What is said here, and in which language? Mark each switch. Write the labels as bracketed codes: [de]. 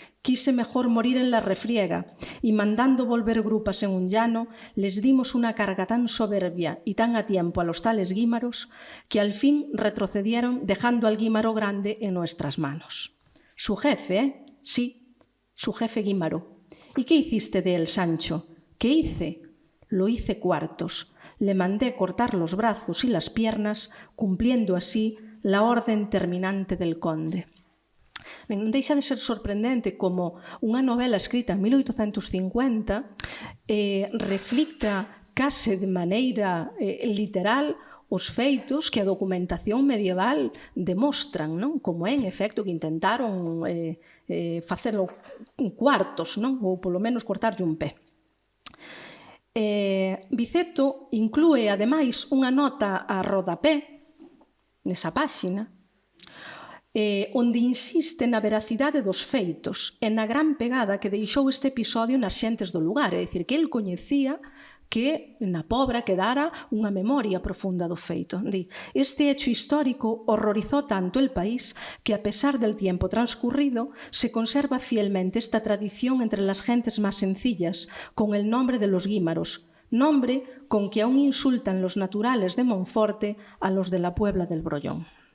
[es] Quise mejor morir en la refriega, y mandando volver grupas en un llano, les dimos una carga tan soberbia y tan a tiempo a los tales guímaros, que al fin retrocedieron dejando al Guímaro grande en nuestras manos. Su jefe, sí, su jefe Guímaro. ¿Y qué hiciste de él, Sancho? ¿Qué hice? Lo hice cuartos. Le mandé cortar los brazos y las piernas, cumpliendo así la orden terminante del conde. [gl] Non deixa de ser sorprendente como unha novela escrita en 1850 reflicta case de maneira literal os feitos que a documentación medieval demostran, non? Como é, en efecto, que intentaron facelo cuartos, non? Ou polo menos cortarlle un pé. Biceto inclúe, ademais, unha nota a rodapé nesa páxina, onde insiste na veracidade dos feitos e na gran pegada que deixou este episodio nas xentes do lugar. É dicir, que el coñecía que na Pobra quedara unha memoria profunda do feito. [es] Este hecho histórico horrorizó tanto el país que, a pesar del tiempo transcurrido, se conserva fielmente esta tradición entre las gentes más sencillas, con el nombre de los guímaros, nombre con que aún insultan los naturales de Monforte a los de la Puebla del Brollón.